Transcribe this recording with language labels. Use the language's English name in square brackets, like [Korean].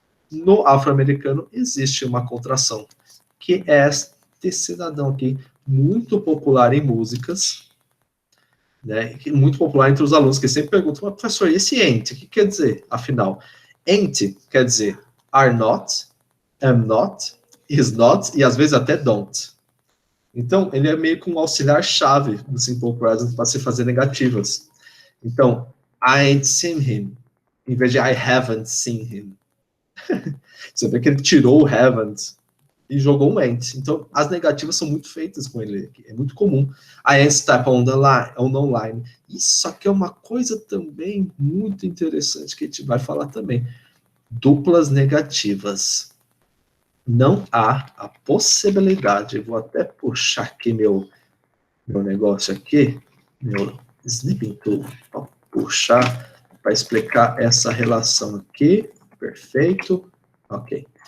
[Portuguese] No afro-americano existe uma contração, que é este cidadão aqui, muito popular em músicas, né, muito popular entre os alunos, que sempre perguntam, mas professor, e esse ain't? O que quer dizer, afinal? Ain't quer dizer are not, am not, is not, e às vezes até don't. Então, ele é meio que um auxiliar-chave do simple present para se fazer negativas. [English] Então, I ain't seen him, em vez de I haven't seen him. [Portuguese] Você vê que ele tirou o haven't e jogou um ain't. Então, as negativas são muito feitas com ele aqui. É muito comum. I ain't step on the line. Isso aqui é uma coisa também muito interessante que a gente vai falar também. Duplas negativas. Não há a possibilidade, vou até puxar aqui meu negócio aqui, meu snipping tool, para puxar, para explicar essa relação aqui, perfeito, ok.